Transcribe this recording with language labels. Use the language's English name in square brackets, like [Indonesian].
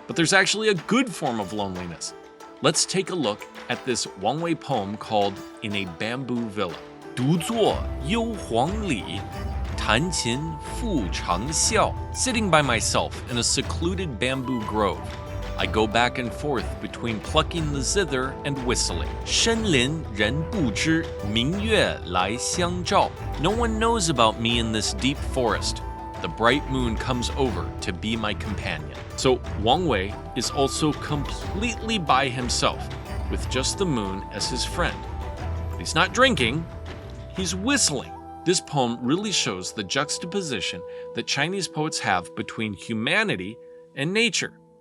[English] But there's actually a good form of loneliness. Let's take a look at this Wang Wei poem called In a Bamboo Villa. [Chinese] 独坐幽篁里，弹琴复长啸. [English] Sitting by myself in a secluded bamboo grove, I go back and forth between plucking the zither and whistling. [Chinese] 深林人不知，明月来相照. [English] No one knows about me in this deep forest. The bright moon comes over to be my companion. So Wang Wei is also completely by himself, with just the moon as his friend. But he's not drinking, he's whistling. This poem really shows the juxtaposition that Chinese poets have between humanity and nature.